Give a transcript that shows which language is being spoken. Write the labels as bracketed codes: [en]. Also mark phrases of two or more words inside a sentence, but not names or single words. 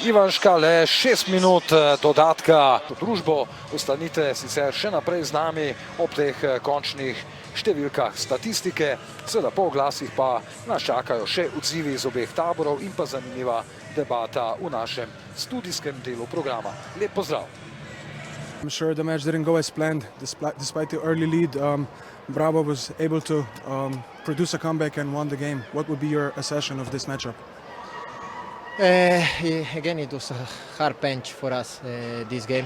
[sl] Ivanška le 6 minut dodatka. Družbo ostanite sicer še naprej z nami ob teh končnih številkah statistike. Seveda po oglasih pa nas čakajo še odzivi iz obeh taborov in pa zanimiva debata v našem studijskem delu programa. Lep pozdrav. [en] I'm sure the match didn't go as planned. Despite the early lead, Bravo was able to produce a comeback and won the game. What would be your assessment of this matchup? Again, it was a hard bench for us this game.